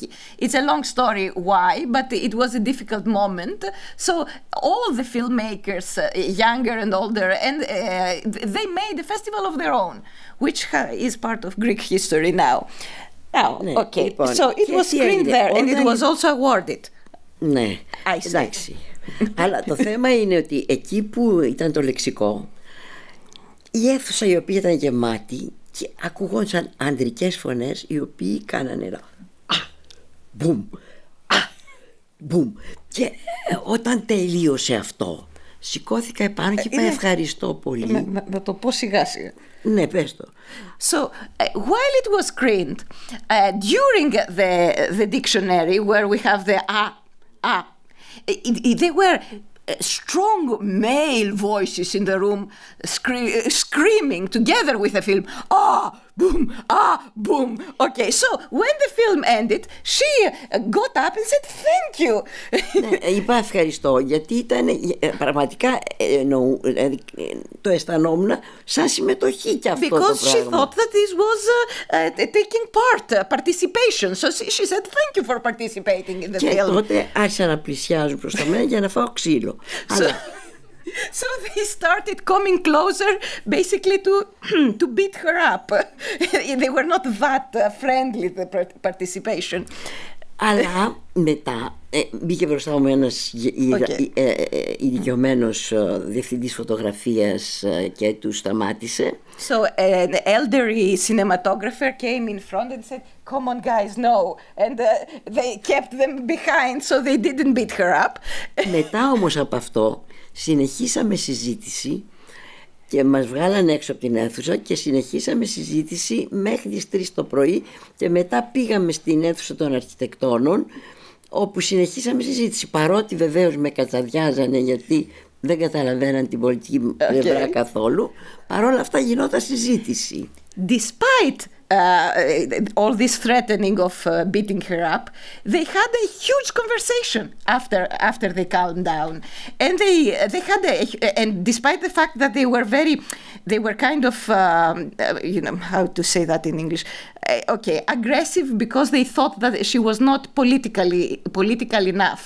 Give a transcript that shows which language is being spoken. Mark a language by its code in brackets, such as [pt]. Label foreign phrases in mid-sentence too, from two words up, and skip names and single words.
[en] It's a long story why, but it was a difficult moment. So all the filmmakers, younger and older, and they made a festival of their own, which is part of Greek history now. Now, okay, so it was screened there and it was also awarded. [el] Ναι, εντάξει. Αλλά το θέμα είναι ότι εκεί που ήταν το λεξικό, η αίθουσα η οποία ήταν γεμάτη και ακουγόντουσαν ανδρικές φωνές οι οποίοι κάνανε ένα μπουμ, μπουμ. Και όταν τελείωσε αυτό, σηκώθηκα επάνω και είπα ευχαριστώ πολύ. Να το πω σιγά σιγά. Ναι, πες το. [en] So, while it was screened, during the dictionary where we have the they were strong male voices in the room screaming together with the film. Boom, boom. Okay, so when the film ended, she got up and said thank you. [el] Ναι, είπα ευχαριστώ, γιατί ήταν πραγματικά το αισθανόμουν σαν συμμετοχή και αυτό [en] Because [el] το πράγμα. [en] she thought that this was taking part, participation. So she said thank you for participating in the [el] Και [en] film. [el] τότε άρχισαν να πλησιάζουν προς τα μένα για να φάω ξύλο. [en] So they started coming closer, basically to beat her up. They were not that friendly, the participation. [el] Αλλά μετά μπήκε μπροστά μου ένας ηλικιωμένος διευθυντής φωτογραφίας και του σταμάτησε. [en] So an elderly cinematographer came in front and said, "Come on, guys, no." And they kept them behind, so they didn't beat her up. [el] Μετά όμως από αυτό συνεχίσαμε συζήτηση και μας βγάλανε έξω από την αίθουσα και συνεχίσαμε συζήτηση μέχρι τις 3 το πρωί και μετά πήγαμε στην αίθουσα των αρχιτεκτόνων όπου συνεχίσαμε συζήτηση, παρότι βεβαίως με κατσαδιάζανε γιατί δεν καταλαβαίναν την πολιτική πλευρά καθόλου, παρόλα αυτά γινόταν συζήτηση. [en] Despite all this threatening of beating her up, they had a huge conversation after they calmed down, and they had and despite the fact that they were kind of how to say that in English, aggressive because they thought that she was not political enough.